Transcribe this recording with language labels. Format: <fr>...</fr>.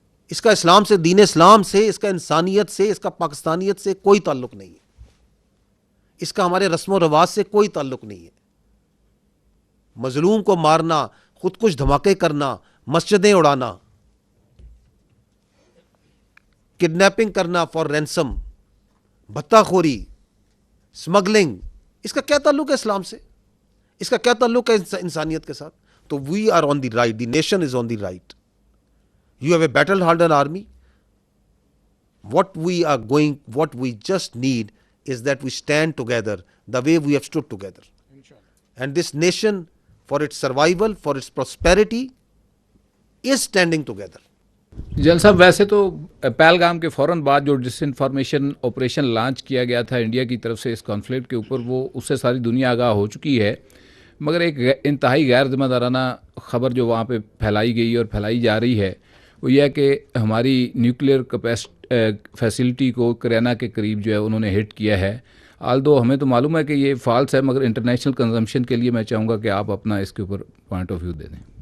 <ur>اس کا اسلام سے، دین اسلام سے، اس کا انسانیت سے، اس کا پاکستانیت سے کوئی تعلق نہیں ہے۔ اس کا ہمارے رسم و رواج سے کوئی تعلق نہیں ہے۔ مظلوم کو مارنا، خود کش دھماکے کرنا، مسجدیں اڑانا، کڈنیپنگ کرنا فار رینسم، بھتہ خوری، اسمگلنگ، اس کا کیا تعلق ہے اسلام سے؟ اس کا کیا تعلق ہے انسانیت کے ساتھ؟ تو</ur> <en>we are on the right,</en> <ur>the nation is on the right.</ur> <en>You have a battle hardened army. What we just need is that we stand together the way we have stood together. And this nation, for its survival, for its prosperity, is standing together.</en> <ur>جل صاحب، ویسے تو پہلگام کے فوراً بعد جو ڈس information operation launch کیا گیا تھا انڈیا کی طرف سے اس کانفلکٹ کے اوپر، وہ اس سے ساری دنیا آگاہ ہو چکی ہے، مگر ایک انتہائی غیر ذمہ دارانہ خبر جو وہاں پہ پھیلائی گئی اور پھیلائی جا رہی ہے وہ یہ ہے کہ ہماری نیوکلیئر فیسلٹی کو کریانہ کے قریب جو ہے انہوں نے ہٹ کیا ہے۔ آلدو ہمیں تو معلوم ہے کہ یہ فالس ہے، مگر انٹرنیشنل کنزمپشن کے لیے میں چاہوں گا کہ آپ اپنا اس کے اوپر پوائنٹ آف ویو دے دیں۔</ur>